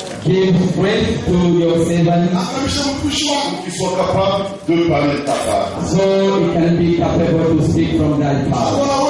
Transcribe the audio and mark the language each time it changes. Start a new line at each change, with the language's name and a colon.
English: Give strength to your servant
French: pour qu'il soit capable de parler de ta part.
English: so he can be capable to speak from thy power.